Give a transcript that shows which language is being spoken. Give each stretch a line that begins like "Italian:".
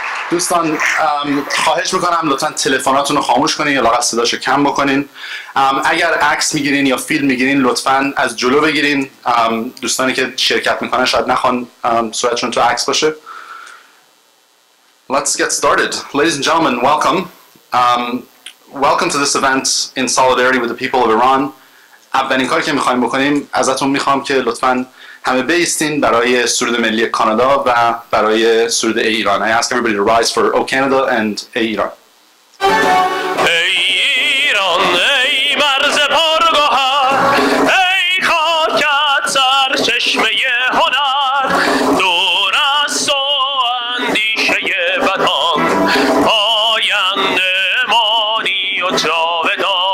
Persian: دوستان، خواهش میکنم لطفاً تلفناتون رو خاموش کنین یا لااقل صداشو کم بکنین. اگر عکس میگیرین یا فیلم میگیرین لطفاً از جلو بگیرین. دوستانی که شرکت میکنن شاید نخوان صورتشون تو عکس باشه.
English: Let's get started. Ladies and gentlemen, welcome. Welcome to this event in solidarity with the people of Iran.
Persian: اولین کاری که میخوایم بکنیم ازتون میخوام که لطفاً همه بیستین برای سرود ملی کانادا و برای سرود ای ایران.
English: I ask everybody to rise for O Canada and ای ایران.
Persian: ای ایران ای مرز پرگوهر، ای خاکت سرچشمه هنر، دور از تو اندیشه بدان، پاینده مانی و جاودان.